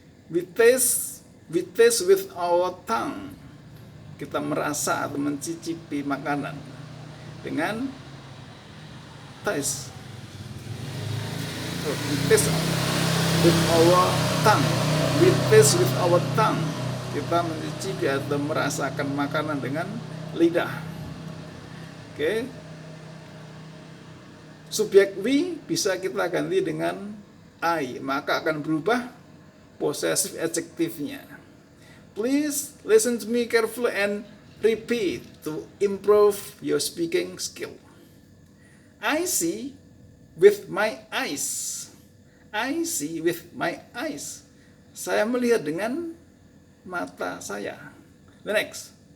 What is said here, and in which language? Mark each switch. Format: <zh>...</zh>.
<en>We taste with our tongue.</en> <id>Kita merasa atau mencicipi makanan dengan taste.</id> <en>So, we taste with our tongue. We taste with our tongue.</en> <id>Kita mencicipi atau merasakan makanan dengan lidah. Oke. Subjek we bisa kita ganti dengan I, maka akan berubah possessive adjektifnya.</id> <en>Please listen to me carefully and repeat to improve your speaking skill. I see with my eyes. I see with my eyes.</en> <id>Saya melihat dengan mata saya.</id> <en>The next.</en>